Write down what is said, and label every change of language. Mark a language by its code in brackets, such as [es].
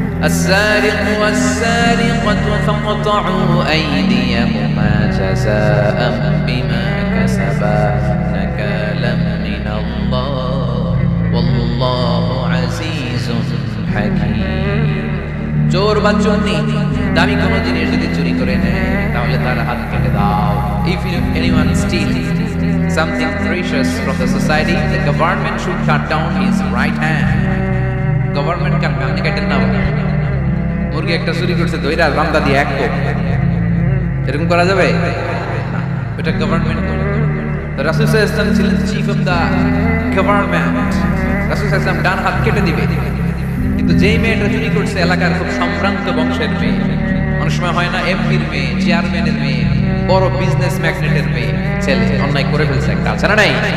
[ar] السارق والسارقة فاقطعوا أيديهما جزاء بما كسبا نكالا من الله والله عزيز حكيم। [bn] চোর বা চোরনি দামি কোনো জিনিস যদি চুরি করে নেয় তাহলে তার হাত কেটে দাও। [en] If anyone steals something precious from the society, the government should cut down his right hand. [bn] Government কাটে কাটেন না। মুরগি একটা চুরি করছে দইরা রামদা দিয়ে এক কোপ, এরকম করা যাবে? এটা গভর্নমেন্ট করে। তো রাসূল সাল্লাল্লাহু আলাইহি ওয়াসাল্লাম ছিলেন চিফ অফ দা গভর্নমেন্ট। রাসূল সাল্লাল্লাহু আলাইহি ওয়াসাল্লাম ডান হাত কেটে দিবে, কিন্তু যেই মেয়েটা চুরি করছে এলাকার খুব সম্ভ্রান্ত বংশের মেয়ে, অনেক সময় হয় না এমপির মেয়ে, চেয়ারম্যানের মেয়ে, বড় বিজনেস ম্যাগনেটের মেয়ে, ছেলে অন্যায় করে ফেলছে একটা, আছে না নাই?